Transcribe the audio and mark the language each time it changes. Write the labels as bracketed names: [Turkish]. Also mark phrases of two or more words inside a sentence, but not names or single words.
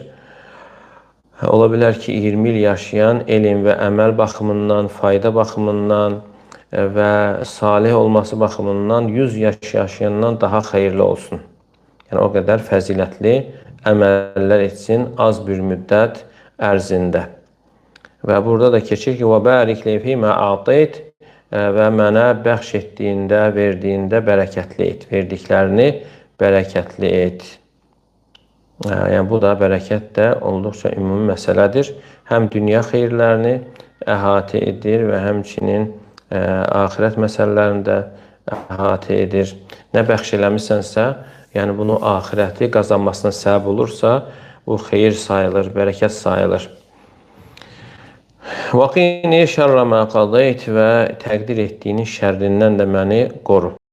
[Azerbaijani] Ola bilər ki, 20 il yaşayan elm və əməl baxımından, fayda baxımından və salih olması baxımından 100 yaş yaşayandan daha xeyirli olsun. Yəni, o qədər fəzilətli əməllər etsin az bir müddət ərzində. Və burada da keçir ki, [Arabic] وَبَارِكْ لِي فِيمَا أَعْطَيْتَ [Azerbaijani] və mənə bəxş etdiyində, verdiyində bərəkətli et. Verdiklərini bərəkətli et. Yəni, bu da bərəkət də olduqca ümumi məsələdir. Həm dünya xeyirlərini əhatə edir və həmçinin axirət məsələlərində əhatə edir. Nə bəxş eləmisənsə, yəni bunu axirəti qazanmasına səbəb olursa, bu xeyir sayılır, bərəkət sayılır. [Arabic] وَقِينِ شَرَّ مَا قَضَيْتِ [Azerbaijani] və təqdir etdiyinin şərrindən də məni qoru.